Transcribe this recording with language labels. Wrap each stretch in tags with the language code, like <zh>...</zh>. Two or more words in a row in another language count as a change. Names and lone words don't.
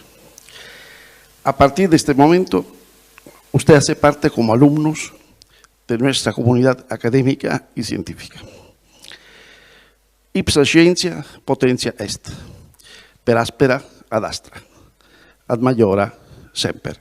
<es>A partir de este momento, usted hace parte como alumnos de nuestra comunidad académica y científica.</es> <la>Ipsa scientia potentia est, per aspera ad astra, ad maiora semper.</la>